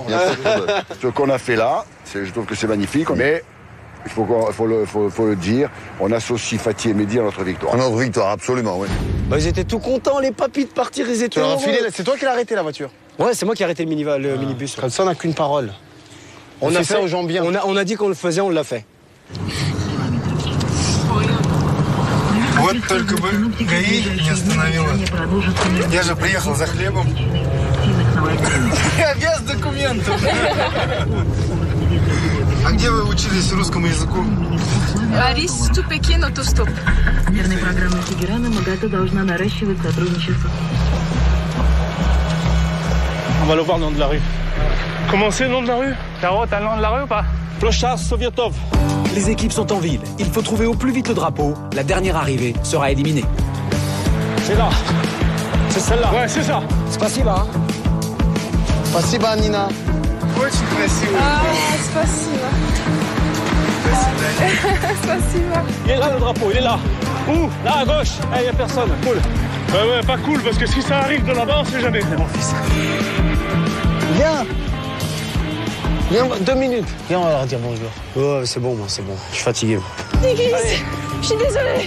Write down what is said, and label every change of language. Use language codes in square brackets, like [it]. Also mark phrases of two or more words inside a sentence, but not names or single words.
[fr] Ce qu'on a fait là, je trouve que c'est magnifique, mais il faut le dire, on associe Fatih et Mehdi à notre victoire. À notre victoire, absolument, oui. Bah, ils étaient tout contents, les papis, de partir. Ils étaient heureux. C'est toi qui l'as arrêté, la voiture? Ouais, c'est moi qui ai arrêté le minibus. Comme ça, on n'a qu'une parole. On a fait ça aux gens bien. On a dit qu'on le faisait, on l'a fait. [ru] Вот только бы ГАИ не остановила. Я же приехал за хлебом. Я без документов. А где вы учились русскому языку? Арис, [en] to Pekin, autostop. [ru] Мирной программой Тегерана МАГАТА должна наращивать сотрудничество. [fr] va le voir le nom de la rue. Comment c'est le nom de la rue? Caro, t'as le nom de la rue ou pas? Plochard Sovietov. Les équipes sont en ville. Il faut trouver au plus vite le drapeau. La dernière arrivée sera éliminée. C'est là. C'est celle-là. Ouais, c'est ça. [ru] Спасибо. Спасибо, Nina. Очень красиво. Спасибо. Спасибо. [fr] Il est là le drapeau, il est là. Où? Là à gauche. Il n'y a personne. Cool. Ouais, pas cool, parce que si ça arrive de là-bas, on sait jamais. Mon fils. Viens. Viens, 2 minutes. Viens, on va leur dire bonjour. Oh, c'est bon, moi, c'est bon. Je suis fatigué. Je suis désolée.